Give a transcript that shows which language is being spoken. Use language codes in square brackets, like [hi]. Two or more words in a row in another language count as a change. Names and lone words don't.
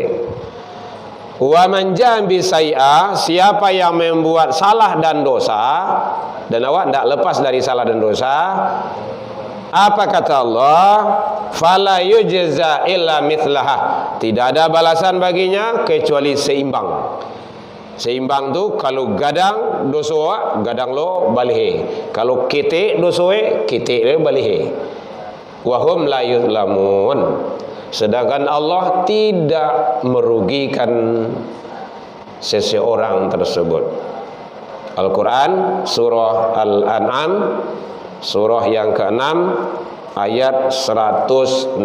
[ar] ومن جاء بالسيئة, [id] siapa yang membuat salah dan dosa, dan awak tidak lepas dari salah dan dosa, apa kata Allah? [ar] فلا يجزى إلا مثلها. [id] Tidak ada balasan baginya kecuali seimbang. [min] Seimbang tu kalau gadang dosa, gadang lo balih. Kalau ketik dosa, ketik lo balih. [ar] وهم لا يظلمون. [id] Sedangkan Allah tidak merugikan seseorang tersebut. Al-Quran surah Al-An'am surah yang ke-6 ayat 160.